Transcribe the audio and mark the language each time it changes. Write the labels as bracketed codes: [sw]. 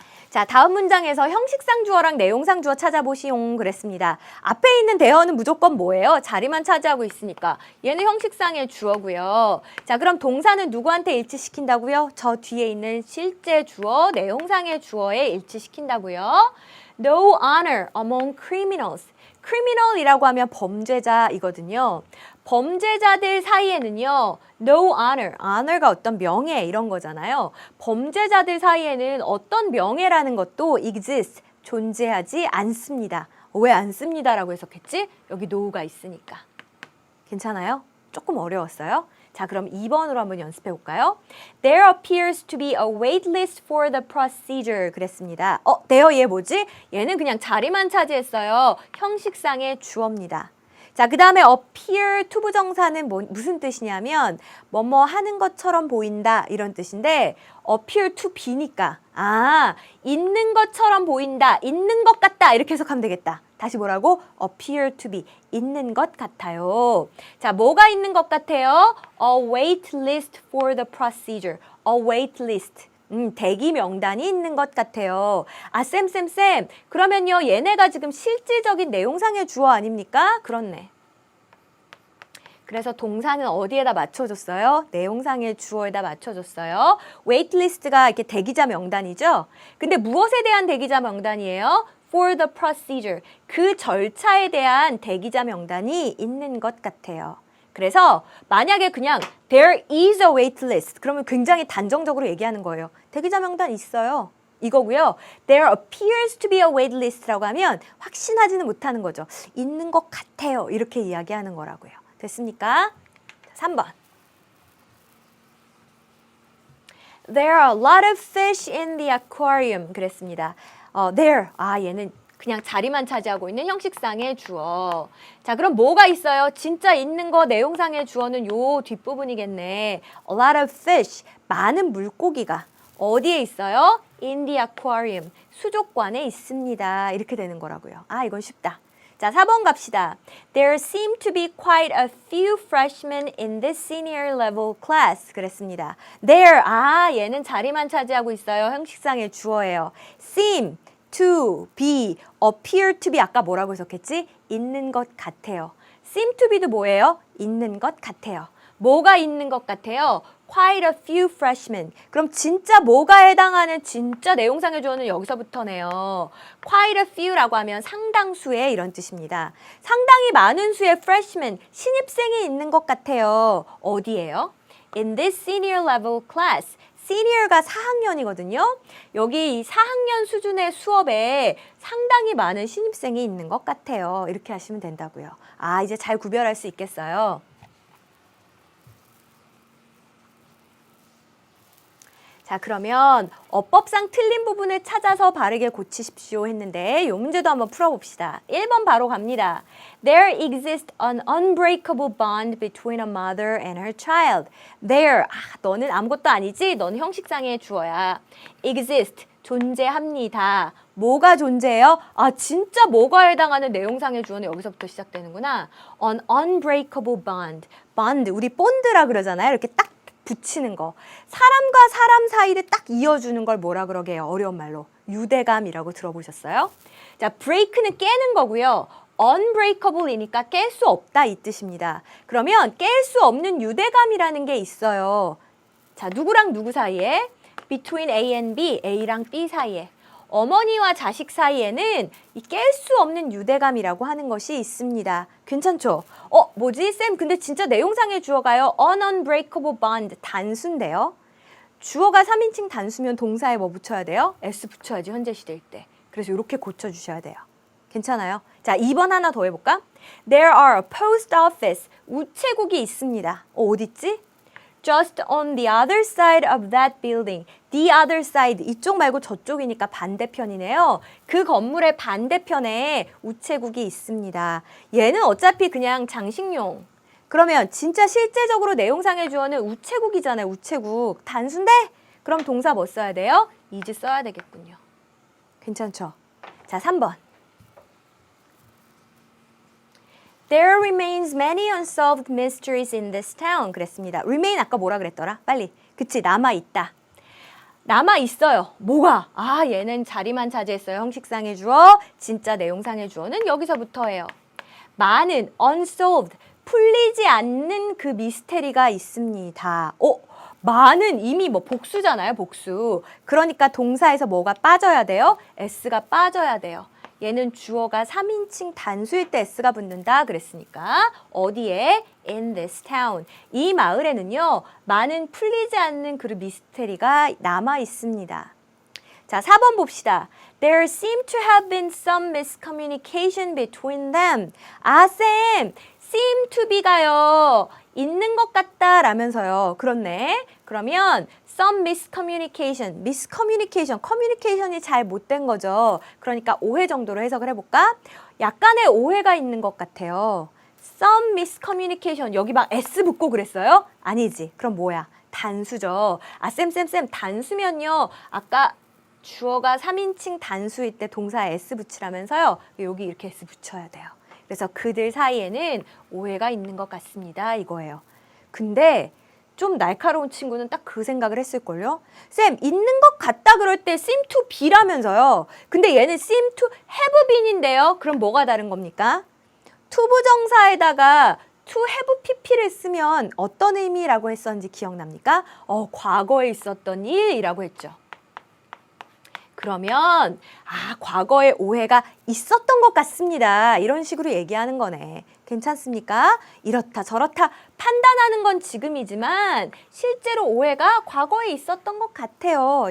[ko] 자, 다음 문장에서 형식상 주어랑 내용상 주어 찾아보시용 그랬습니다. 앞에 있는 대어는 무조건 뭐예요? 자리만 차지하고 있으니까. 얘는 형식상의 주어고요. 자, 그럼 동사는 누구한테 일치시킨다고요? 저 뒤에 있는 실제 주어, 내용상의 주어에 일치시킨다고요. [en] No honor among criminals. [ko] criminal이라고 하면 범죄자이거든요. 범죄자들 사이에는요, no honor, honor가 어떤 명예 이런 거잖아요. 범죄자들 사이에는 어떤 명예라는 것도 exist, 존재하지 않습니다. 왜 안 씁니다라고 해석했지? 여기 no가 있으니까. 괜찮아요? 조금 어려웠어요? 자, 그럼 2번으로 한번 연습해 볼까요? [en] There appears to be a wait list for the procedure. [ko] 그랬습니다. there 얘 뭐지? 얘는 그냥 자리만 차지했어요. 형식상의 주어입니다. 자, 그 다음에 appear to 부정사는 무슨 뜻이냐면 뭐뭐 하는 것처럼 보인다 이런 뜻인데 appear to be니까 있는 것처럼 보인다, 있는 것 같다 이렇게 해석하면 되겠다. 다시 뭐라고? appear to be, 있는 것 같아요. 자, 뭐가 있는 것 같아요? [en] A wait list for the procedure. A wait list. [ko] 대기 명단이 있는 것 같아요. 쌤. 그러면요, 얘네가 지금 실질적인 내용상의 주어 아닙니까? 그렇네. 그래서 동사는 어디에다 맞춰줬어요? 내용상의 주어에다 맞춰줬어요. 웨이트리스트가 이렇게 대기자 명단이죠? 근데 무엇에 대한 대기자 명단이에요? For the procedure. 그 절차에 대한 대기자 명단이 있는 것 같아요. 그래서 만약에 그냥 [en] there is a wait list [ko] 그러면 굉장히 단정적으로 얘기하는 거예요. 대기자 명단 있어요. 이거고요. [en] There appears to be a wait list라고 하면 [ko] 확신하지는 못하는 거죠. 있는 것 같아요. 이렇게 이야기하는 거라고요. 됐습니까? 3번. [en] There are a lot of fish in the aquarium. [ko] 그랬습니다. There. 얘는 그냥 자리만 차지하고 있는 형식상의 주어. 자, 그럼 뭐가 있어요? 진짜 있는 거 내용상의 주어는 요 뒷부분이겠네. [en] A lot of fish. [ko] 많은 물고기가 어디에 있어요? [en] In the aquarium. [ko] 수족관에 있습니다. 이렇게 되는 거라고요. 이건 쉽다. 자, 4번 갑시다. [en] There seem to be quite a few freshmen in this senior level class. [ko] 그랬습니다. There, 얘는 자리만 차지하고 있어요. 형식상의 주어예요. seem to be, appear to be 아까 뭐라고 해석했지? 있는 것 같아요. seem to be도 뭐예요? 있는 것 같아요. 뭐가 있는 것 같아요? [en] Quite a few freshmen. [ko] 그럼 진짜 뭐가 해당하는 진짜 내용상의 주어는 여기서부터네요. Quite a few라고 하면 상당수의 이런 뜻입니다. 상당히 많은 수의 freshmen, 신입생이 있는 것 같아요. 어디예요? [en] In this senior level class. [ko] 시니어가 4학년이거든요. 여기 4학년 수준의 수업에 상당히 많은 신입생이 있는 것 같아요. 이렇게 하시면 된다고요. 이제 잘 구별할 수 있겠어요. 자, 그러면 어법상 틀린 부분을 찾아서 바르게 고치십시오 했는데 이 문제도 한번 풀어봅시다. 1번 바로 갑니다. [en] There exists an unbreakable bond between a mother and her child. [ko] There, 너는 아무것도 아니지? 너는 형식상의 주어야. Exist, 존재합니다. 뭐가 존재해요? 진짜 뭐가 해당하는 내용상의 주어는 여기서부터 시작되는구나. [en] An unbreakable bond. [ko] bond, 우리 본드라 그러잖아요. 이렇게 딱 붙이는 거. 사람과 사람 사이를 딱 이어주는 걸 뭐라 그러게요? 어려운 말로. 유대감이라고 들어보셨어요? 자, break는 깨는 거고요. unbreakable이니까 깰 수 없다 이 뜻입니다. 그러면 깰 수 없는 유대감이라는 게 있어요. 자, 누구랑 누구 사이에? [en] Between A and B, [ko] A랑 B 사이에. 어머니와 자식 사이에는 이 깰 수 없는 유대감이라고 하는 것이 있습니다. 괜찮죠? 뭐지? 쌤, 근데 진짜 내용상의 주어가요. [en] An unbreakable bond, 단수인데요. [ko] 주어가 3인칭 단수면 동사에 뭐 붙여야 돼요? S 붙여야지, 현재 시제일 때. 그래서 이렇게 고쳐주셔야 돼요. 괜찮아요? 자, 2번 하나 더 해볼까? [en] There are a post office, [ko] 우체국이 있습니다. 어디 있지? [en] just on the other side of that building. [ko] The other side, 이쪽 말고 저쪽이니까 반대편이네요. 그 건물의 반대편에 우체국이 있습니다. 얘는 어차피 그냥 장식용. 그러면 진짜 실제적으로 내용상의 주어는 우체국이잖아요. 우체국. 단수인데? 그럼 동사 뭐 써야 돼요? is 써야 되겠군요. 괜찮죠? 자, 3번. [en] There remains many unsolved mysteries in this town. [ko] 그랬습니다. remain 아까 뭐라 그랬더라? 빨리. 그치, 남아있다. 남아있어요. 뭐가? 아, 얘는 자리만 차지했어요. 형식상의 주어. 진짜 내용상의 주어는 여기서부터예요. 많은 unsolved, 풀리지 않는 그 미스테리가 있습니다. 많은 이미 뭐 복수잖아요. 복수. 그러니까 동사에서 뭐가 빠져야 돼요? s가 빠져야 돼요. 얘는 주어가 3인칭 단수일 때 s가 붙는다 그랬으니까 어디에? [en] in this town. [ko] 이 마을에는요. 많은 풀리지 않는 그 미스테리가 남아 있습니다. 자, 4번 봅시다. [en] There seemed to have been some miscommunication between them. [ko] 아, 쌤! seem to be가요. 있는 것 같다 라면서요. 그렇네. 그러면 some miscommunication, miscommunication, 커뮤니케이션이 잘 못된 거죠. 그러니까 오해 정도로 해석을 해볼까? 약간의 오해가 있는 것 같아요. some miscommunication, 여기 막 s 붙고 그랬어요? 아니지. 그럼 뭐야? 단수죠. 아, 쌤, 단수면요. 아까 주어가 3인칭 단수일 때 동사에 s 붙이라면서요. 여기 이렇게 s 붙여야 돼요. 그래서 그들 사이에는 오해가 있는 것 같습니다. 이거예요. 근데 좀 날카로운 친구는 딱 그 생각을 했을걸요? 쌤, 있는 것 같다 그럴 때 seem to be라면서요. 근데 얘는 seem to have been인데요. 그럼 뭐가 다른 겁니까? to 부정사에다가 to have pp를 쓰면 어떤 의미라고 했었는지 기억납니까? 과거에 있었던 일이라고 했죠. 그러면 과거에 오해가 있었던 것 같습니다. 이런 식으로 얘기하는 거네. 괜찮습니까? 이렇다 저렇다 판단하는 건 지금이지만 실제로 오해가 과거에 있었던 것 같아요.